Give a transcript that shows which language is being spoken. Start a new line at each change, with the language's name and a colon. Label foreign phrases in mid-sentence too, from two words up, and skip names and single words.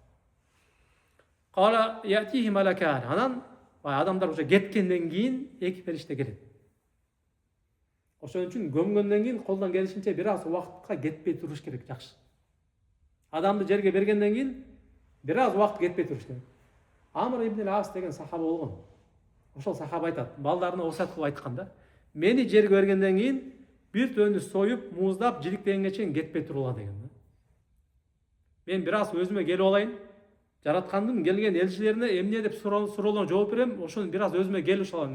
Arabic: قال يأتيه ملكان.
Kyrgyz: Анан бай адамдар уже кеткенден кийин эки периште келет. Ошон үчүн көмгөндөн кийин колдон келишинче бир аз убакытка кетпей туруш керек, жакшы. Адамды жерге бергенден кийин бир аз убакыт кетпей туруш керек. Амр ибн ас деген сахаба болгон. Ошол сахаба айтат, балдарына осат кылып айткан да. Мени жерге бергенден кийин бир төндү союп, муздап, жиликтегенге чейин кетпей турула деген да. Мен бир аз өзүмө келип алайын. Жараткандын келген элчилерине эмне деп суроолорго жооп берем, ошону бир аз өзүмө келип алайын.